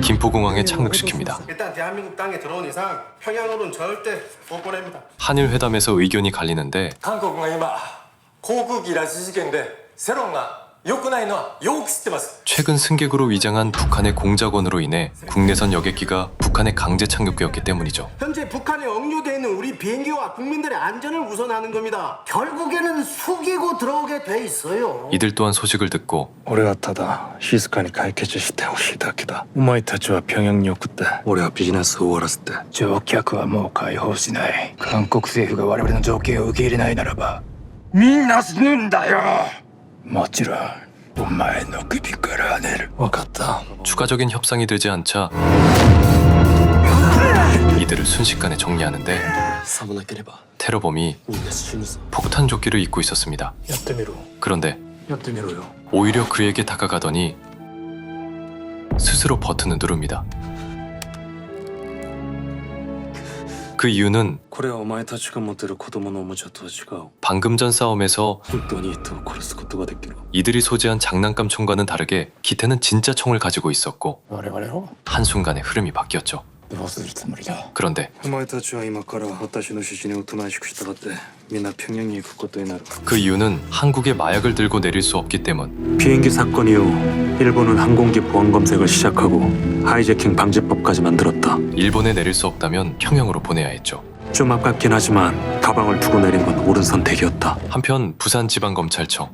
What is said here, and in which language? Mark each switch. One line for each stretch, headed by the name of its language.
Korean: 김포공항에 착륙시킵니다. 일단 대한민국 땅에 들어온 이상 평양으로는 절대 못 보냅니다. 한일 회담에서 의견이 갈리는데
Japanese: 韓国が今航空機拉致事件で世論が良くないのはよく知ってます
Korean: 최근 승객으로 위장한 북한의 공작원으로 인해 국내선 여객기가 북한에 강제 착륙되었기 때문이죠. 현재 북한에 억류되어 있는 우리 비행기와 국민들의 안전을 우선하는 겁니다. 결국에는 숙이고 들어오게 돼 있어요. 이들 또한 소식을 듣고
Japanese: 俺はただ静かに解決してほしいだけだお前たちは平壌に送って俺はビジネスを終わらせて乗客はもう解放しない韓国政府が我々の条件を受け入れないならばみんな死ぬんだよもちろんお前の首からはねる分かった
Korean: 추가적인 협상이 되지 않자 이들을 순식간에 정리하는데
Japanese: さもなければ
Korean: 테러범이
Japanese: みんな死ぬぞ
Korean: 폭탄 조끼를 입고 있었습니다.
Japanese: やってみろ
Korean: 그런데
Japanese: やってみろよ
Korean: 오히려 그에게 다가가더니 스스로 버튼을 누릅니다. 그 이유는
Japanese: これはお前たちが持ってる子供のおもちゃとは違う。
Korean: 방금 전 싸움에서
Japanese: 本当に人を殺すことができる。
Korean: 이들이 소지한 장난감 총과는 다르게 기태는 진짜 총을 가지고 있었고
Japanese: 我々を
Korean: 한순간에 흐름이 바뀌었죠.
Japanese: どうするつもりだ。
Korean: 그런데
Japanese: お前たちは今から私の指示におとなしく従ってみんな平壌に行くことになる。
Korean: 그 이유는 한국에 마약을 들고 내릴 수 없기 때문. 비행기 사건 이후 일본은 항공기 보안 검색을 시작하고 하이제킹 방지법까지 만들었다. 일본에 내릴 수 없다면 평양으로 보내야 했죠. 좀 아깝긴 하지만 가방을 두고 내린 건 옳은 선택이었다. 한편 부산지방검찰청